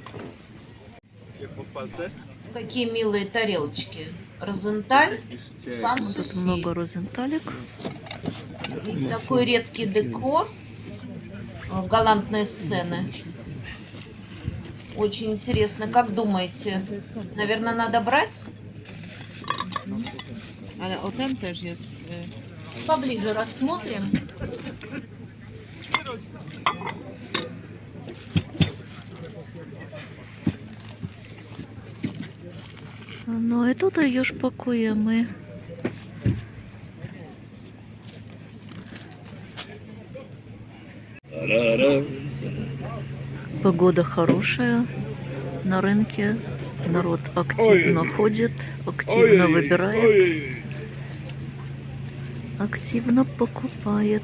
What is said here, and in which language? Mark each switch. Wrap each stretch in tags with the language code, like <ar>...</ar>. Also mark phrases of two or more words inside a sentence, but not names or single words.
<ru>Какие милые тарелочки. Розенталь, Тут Сан-Суси. много розенталек. И такой редкий декор. Галантные сцены. Очень интересно. Как думаете, наверное, надо брать?</ru> <pl>Ale o ten też jest.</pl> <ru>Поближе рассмотрим.</ru> <pl>No i tutaj już pakujemy.</pl> <ru>Погода хорошая. На рынке народ активно ходит, активно выбирает, активно покупает.</ru>